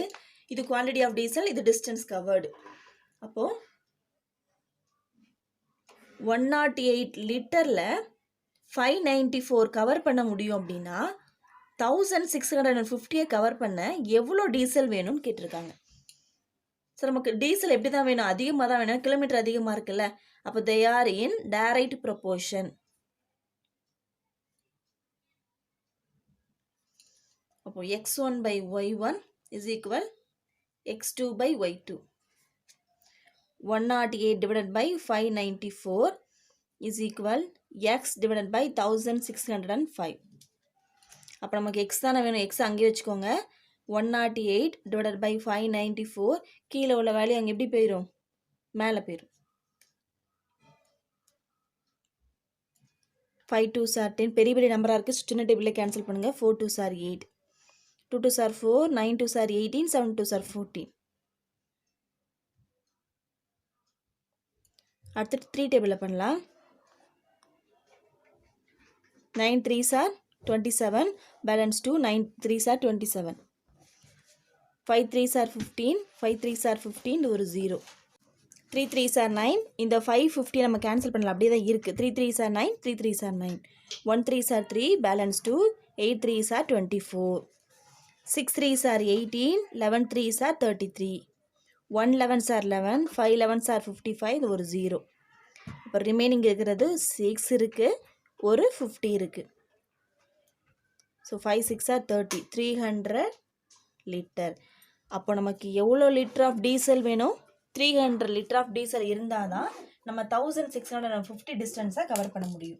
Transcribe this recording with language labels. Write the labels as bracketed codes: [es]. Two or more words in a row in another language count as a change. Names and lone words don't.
[ta] இது [en] quantity of diesel, [ta] இது [en] distance covered. [ta] அப்போது 108 லிட்டரில் 594 கவர் பண்ண முடியும் அப்படின்னா 1650 கவர் பண்ண எவ்வளோ டீசல் வேணும்னு கேட்டிருக்காங்க. ஸோ நமக்கு டீசல் எப்படி தான் வேணும், அதிகமாக தான் வேணும், கிலோமீட்டர் அதிகமாக இருக்குல்ல. [en] அப்போ they are in direct proportion. அப்போ x1 by y1 is equal x2 by y2. 108 divided by 594 is equal x divided by 1605. [ta] அப்போ நமக்கு x தானே வேணும், x அங்கேயே வச்சுக்கோங்க. [en] 108 divided by 594, [ta] கீழே உள்ள வேல்யூ அங்கே எப்படி போயிடும், மேலே போயிடும். [en] 5 2s are 10, [ta] பெரிய பெரிய நம்பராக இருக்குது, சின்ன டேபிளில் கேன்சல் பண்ணுங்கள். [en] 4 2s are 8, 2 2s are 4, 9 2s are 18, 7 2s are 14. [ta] அடுத்து 3 டேபிளில் பண்ணலாம். [en] 9 3s are 27, balance 2, 9 3s are 27. 5 3s are 15, 5 3s are 15, ஒரு 0. 3 3s are 9, [ta] இந்த 5 50 நம்ம கேன்சல் பண்ணலாம், அப்படியே தான் இருக்குது. [en] 3 3s are 9, 3 3s are 9. 1 3s are 3, balance 2, 8 3s are 24. 6 3s are 18, 11 3s are 33. 1 11s are 11, 5 11s are 55, [ta] இது ஒரு 0. இப்போ ரிமைனிங் இருக்கிறது 6 இருக்குது, ஒரு 50 இருக்குது. [en] ஸோ 5 6 are 30, 300 லிட்டர். [ta] அப்போ நமக்கு எவ்வளோ [en] litre of diesel [ta] வேணும், 300 [en] litre of diesel [ta] இருந்தால் தான் நம்ம 1650 டிஸ்டன்ஸை கவர் பண்ண முடியும்.